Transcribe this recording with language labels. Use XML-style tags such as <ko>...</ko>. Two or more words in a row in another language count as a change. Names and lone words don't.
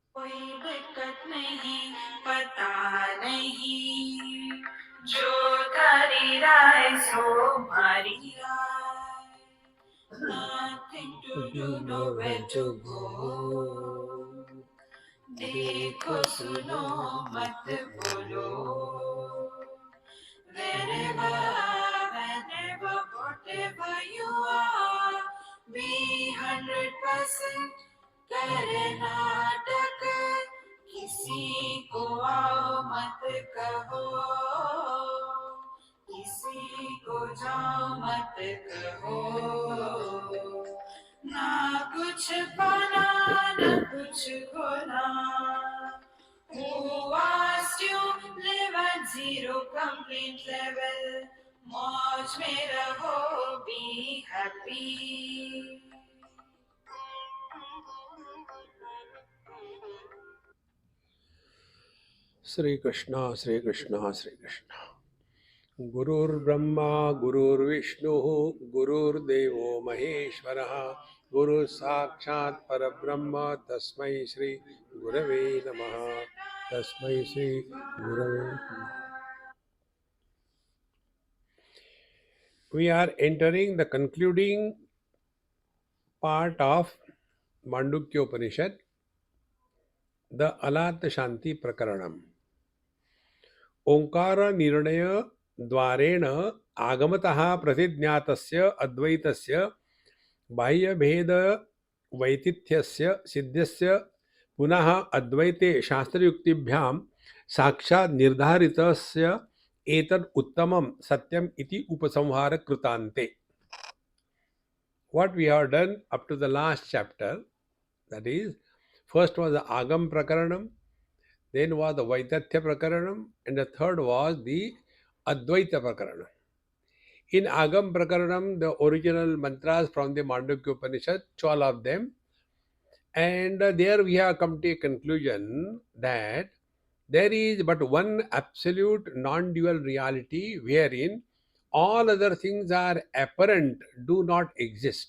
<hi>कोई दिक्कत नहीं, पता नहीं,</hi> <gu>જો તારી રાય સો મારી રાય.</gu> <en>Nothing to do, nowhere to go.</en> <hi>देखो सुनो मत बोलो.</hi> <en>Wherever, whenever, whatever you are, be 100% कर्नाटक.</en> <hi>किसी को आओ मत कहो, किसी को जाओ मत कहो. ना कुछ पाना ना कुछ खोना.</hi> <en>Who asked you live at zero complaint level?</en> <hi>मौज में रहो,</hi> <en>be happy.</en> <sa>Sri Krishna, Sri Krishna, Sri Krishna. गुरुर् ब्रह्मा, गुरुर् विष्णुः, गुरुर् देवो महेश्वरः, गुरुः साक्षात् परब्रह्म, तस्मै श्री गुरवे नमः, तस्मै श्री गुरवे नमः.</sa> <en>We are entering the concluding part of Mandukya Upanishad, the Alat Shanti Prakaranam.</en> <sa>ओंकार निर्णय द्वारेण आगमतः प्रतिज्ञातस्य अद्वैतस्य बाह्यभेद वैतिथ्यस्य सिद्ध्यस्य पुनः अद्वैते शास्त्रयुक्तिभ्यां साक्षात् निर्धारितस्य एतद् उत्तमं सत्यम इति उपसंहार कृतान्ते.</sa> <en>What we have done up to the last chapter, that is, first was the Agam Prakaranam, then was the Vaitatya Prakaranam, and the third was the Advaita Prakaranam. In Agam Prakaranam, the original mantras from the Mandukya Upanishad, 12 of them, and there we have come to a conclusion that there is but one absolute non-dual reality wherein all other things are apparent, do not exist.</en>